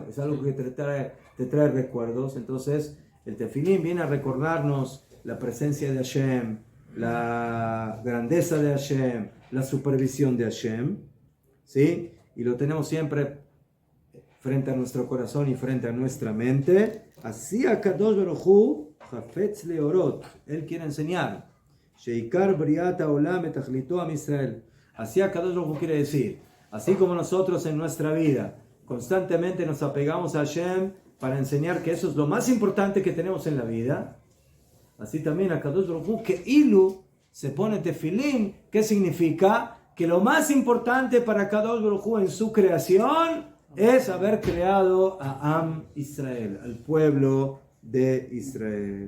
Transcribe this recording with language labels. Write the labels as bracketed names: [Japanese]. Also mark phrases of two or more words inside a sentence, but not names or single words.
[Spanish] Es algo que te trae recuerdos. Entonces, el tefilín viene a recordarnos la presencia de Hashem, la grandeza de Hashem, la supervisión de Hashem, ¿sí? Y lo tenemos siempre frente a nuestro corazón y frente a nuestra mente. Así Akadosh Baruj Hu [Hebrew] חפץ להורות, [Spanish] él quiere enseñar. [Hebrew] שעיקר בריאת עולם ותכליתו עם ישראל. [Spanish] Así Akadosh Baruj Hu quiere decir, así como nosotros en nuestra vida constantemente nos apegamos a Hashem para enseñar que eso es lo más importante que tenemos en la vida, así también Akadosh Baruj Hu que Ilu se pone tefilín. ¿Qué significa? Que lo más importante para Akadosh Baruj Hu en su creación es haber creado a Am Israel, al pueblo de Israel.